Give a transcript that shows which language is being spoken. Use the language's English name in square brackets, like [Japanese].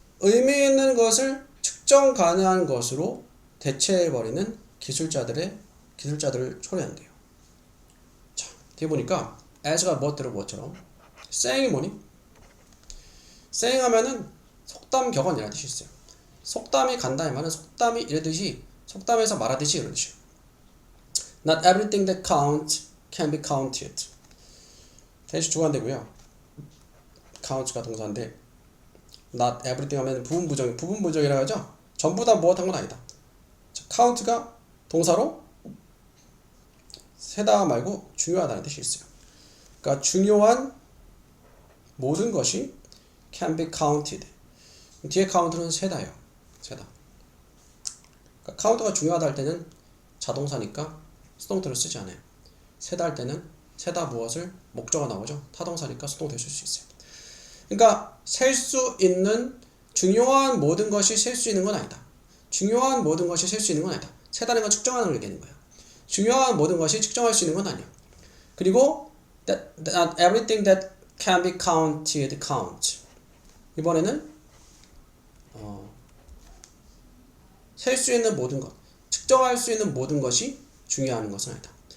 [Korean] 의미 있는 것을 측정 가능한 것으로 대체해버리는 기술자들을 초래한대요. 자, 뒤에 보니까 as가 무엇대로 무엇처럼 saying이 뭐니? saying 하면은 속담 격언이라는 뜻이 있어요. 속담이 간다 이 말은 속담이 이러듯이 속담에서 말하듯이 이런 뜻이에요. [English] Not everything that counts can be counted. [Korean] 대시 주관되고요. count가 동사인데 [English] not everything [Korean] 하면 부분부정이라고 하죠. 전부 다 무엇한 건 아니다. 자, count가 동사로 세다 말고 중요하다는 뜻이 있어요. 그러니까 중요한 모든 것이 [English] can be counted. [Korean] 뒤에 count는 세다예요. 세다. 그러니까 count가 중요하다 할 때는 자동사니까 수동태를 쓰지 않아요. 세다 할 때는 세다 무엇을 목적어 나오죠. 타동사니까 수동태 쓸 수 있어요. 그러니까 셀 수 있는 중요한 모든 것이 셀 수 있는 건 아니다. 중요한 모든 것이 셀 수 있는 건 아니다. 세다는 건 측정하는 걸 얘기하는 거야. 중요한 모든 것이 측정할 수 있는 건 아니야. 그리고 [English] not everything that can be counted counts. [Korean] 이번에는 셀 수 있는 모든 것, 측정할 수 있는 모든 것이 중요한 것은 아니다.